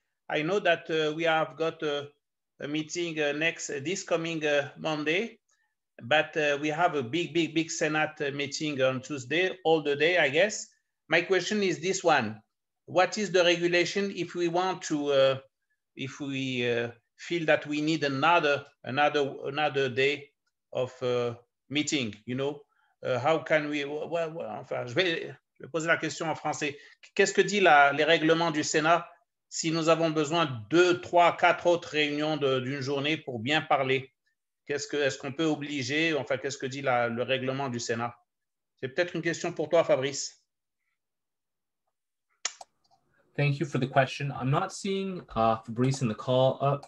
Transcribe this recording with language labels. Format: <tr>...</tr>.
<en>I know that we have got a meeting this coming Monday, but we have a big Senate meeting on Tuesday, all the day, I guess. My question is this one: what is the regulation if we want to, if we feel that we need another day of meeting, you know? How can we,</en> <fr>enfin, je vais poser la question en français. Qu'est-ce que dit les règlements du Sénat si nous avons besoin de 2, 3, 4 autres réunions d'une journée pour bien parler? Est-ce qu'on peut obliger, enfin, qu'est-ce que dit le règlement du Sénat? C'est peut-être une question pour toi, Fabrice.</fr> <en>Thank you for the question. I'm not seeing Fabrice in the call.</en>